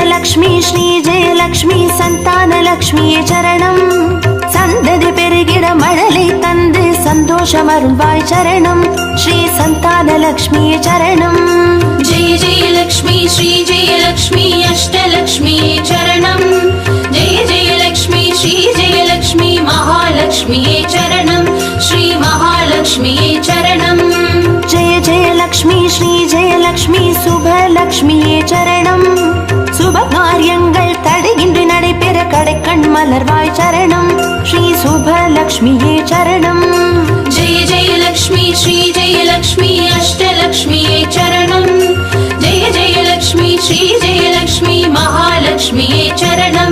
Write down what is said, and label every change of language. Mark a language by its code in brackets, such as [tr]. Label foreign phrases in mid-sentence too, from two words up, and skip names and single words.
[ta] ஜெயலக்ஷ்மி ஸ்ரீ ஜெயலக்ஷ்மி சந்தான லக்ஷ்மியே சரணம். சந்ததி பெருகிட மழலை தந்து சந்தோஷம் அருள்வாய் சரணம். ஸ்ரீ சந்தான லக்ஷ்மியே சரணம். [sa] जय जय लक्ष्मी श्री जय लक्ष्मी अष्टलक्ष्मी चरणम्. जय जय लक्ष्मी श्री जय लक्ष्मी महालक्ष्मी चरणम्. श्री महालक्ष्मी चरणम्. जय जय लक्ष्मी श्री जय लक्ष्मी [ta] சுபலக்ஷ்மியே சரணம். சுப காரியங்கள் தடையின்றி நடைபெற கடைக்கண் மலர்வாய் சரணம். ஸ்ரீ சுபலக்ஷ்மியே சரணம். [sa] जय जय लक्ष्मी श्री जय लक्ष्मी अष्टलक्ष्मी चरणम्. जय जय लक्ष्मी श्री जय लक्ष्मी महालक्ष्मी चरणम्.